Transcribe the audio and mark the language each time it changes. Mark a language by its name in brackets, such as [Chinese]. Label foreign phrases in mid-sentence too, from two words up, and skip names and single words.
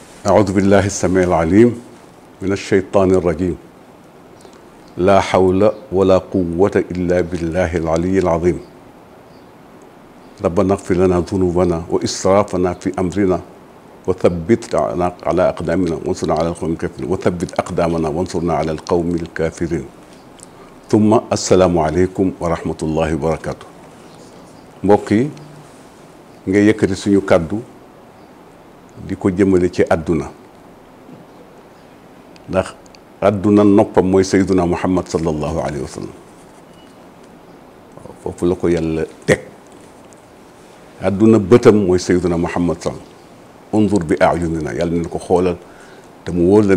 [Arabic] أعوذ بالله السميع العليم من الشيطان الرجيم لا حول ولا قوة إلا بالله العلي العظيم ربنا اغفر لنا ذنوبنا وإسرافنا في أمرنا وثبت على أقدامنا وانصرنا على القوم الكافرين وثبت أقدامنا وانصرنا على القوم الكافرين ثم السلام عليكم ورحمة الله وبركاته [Wolof] mbokk yi nga yëkkati suñu kàddu di ko jëmale ci àdduna ndax àdduna noppam mooy [Arabic] سيدنا محمد صلى الله عليه وسلم [Wolof] foofu la ko yàlla teg àdduna bëtam mooy [Arabic] سيدنا محمد سلم انظر بأعيننا [Wolof] yàlla ne ko xoolal te mu wóor la